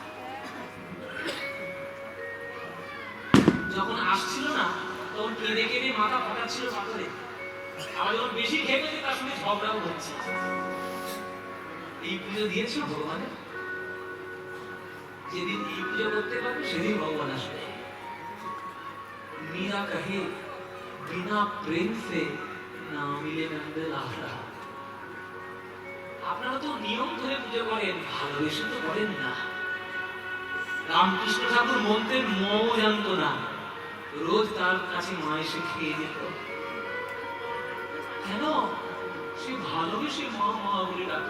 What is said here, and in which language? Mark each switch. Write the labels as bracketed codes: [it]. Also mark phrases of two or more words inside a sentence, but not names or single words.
[bn] যখন আসছিল না তখন কেঁদে কেঁদে মাথা ফাটাচ্ছিল পাথরে। আবার যখন বেশি খেয়ে গেছে তার সঙ্গে ঝগড়াও হচ্ছে। এই পুজো দিয়েছো ভগবানের? যেদিন এই পুজো করতে পারবে সেদিন ভগবান আসবে। [hi] मीरा कहे बिना प्रेम से ना मिले नंद लाला। [bn] আপনারা তো নিয়ম ধরে পুজো করেন, ভালোবেসে তো করেন না। রামকৃষ্ণ ঠাকুর মন্ত্রের মও জানতো না, রোজ তার কাছে মা এসে খেয়ে যেত। কেন? সে ভালোবেসে মা মা বলে ডাকত।